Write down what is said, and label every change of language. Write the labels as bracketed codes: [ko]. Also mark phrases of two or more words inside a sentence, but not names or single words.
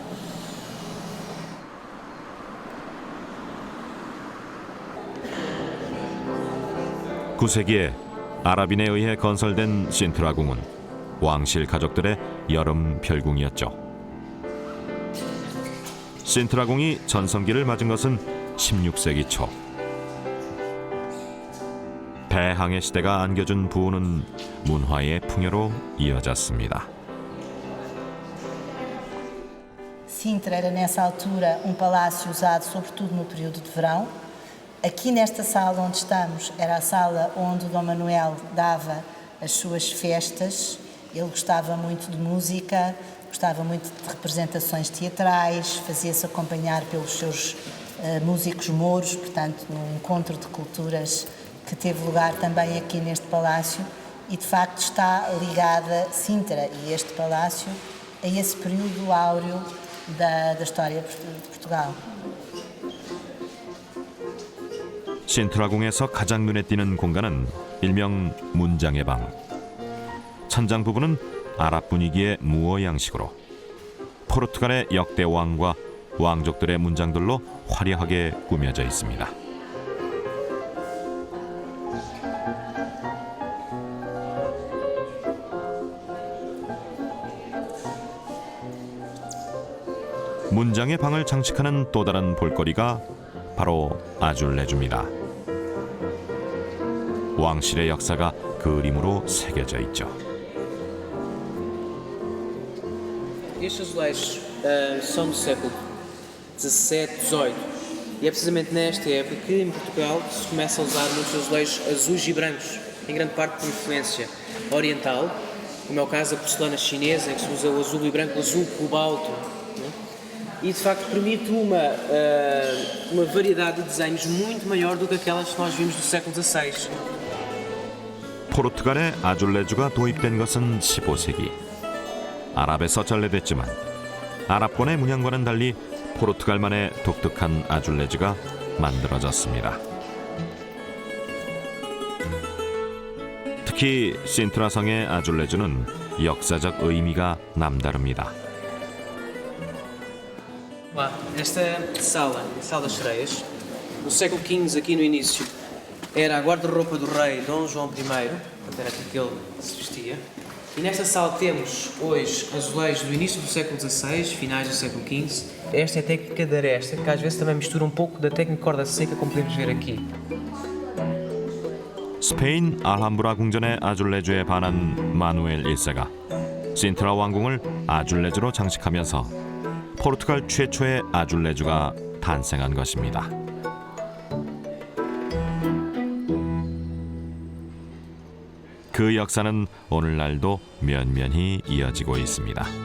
[ko] 9세기에 아랍인에 의해 건설된 신트라 궁은 왕실 가족들의 여름 별궁이었죠. 신트라 궁이 전성기를 맞은 것은 16세기 초. 대항해 시대가 안겨준 부호는 문화의 풍요로 이어졌습니다. [pt] Sintra era nessa altura palácio usado sobretudo no período de verão. Aqui nesta sala onde estamos era a sala onde o Dom Manuel dava as suas festas. Ele gostava muito de música, gostava muito de representações teatrais, fazia-se acompanhar pelos seus músicos mouros, portanto, num encontro de culturas que teve lugar também aqui neste palácio e, de facto, está ligada Sintra e este palácio a esse período áureo da história de Portugal. [ko] 신트라궁에서 가장 눈에 띄는 공간은 일명 문장의 방. 천장 부분은 아랍 분위기의 무어 양식으로 포르투갈의 역대 왕과 왕족들의 문장들로 화려하게 꾸며져 있습니다. 문장의 방을 장식하는 또 다른 볼거리가 바로 아줄레주입니다. 왕실의 역사가 그림으로 새겨져 있죠. [pt] Estes azulejos são do século XVII, XVIII e é precisamente nesta época que em Portugal se começa a usar muitos azulejos azuis e brancos, em grande parte por influência oriental, como é o caso da porcelana chinesa, em que se usa o azul e branco, o azul cobalto, e de facto permite uma variedade de desenhos muito maior do que aquelas que nós vimos do século XVI. [ko] 포르투갈에 아줄레주가 도입된 것은 15세기. 아랍에서 전래됐지만 아랍권의 문양과는 달리 포르투갈만의 독특한 아줄레주가 만들어졌습니다. 특히 신트라성의 아줄레주는 역사적 의미가 남다릅니다. [pt] Esta sala das sereias, no século XV, aqui no início, era a guarda-roupa do rei Dom João I, portanto era aqui que ele se vestia. E nesta sala temos hoje azulejos do início do século XVI, finais do século XV. Esta é a técnica da aresta, que às vezes também mistura pouco da técnica corda seca, como podemos ver aqui. [ko] 스페인 알함브라 궁전의 아줄레주에 반한 마누엘 1세가 신트라 왕궁을 아줄레주로 장식하면서 포르투갈 최초의 아줄레주가 탄생한 것입니다. 그 역사는 오늘날도 면면히 이어지고 있습니다.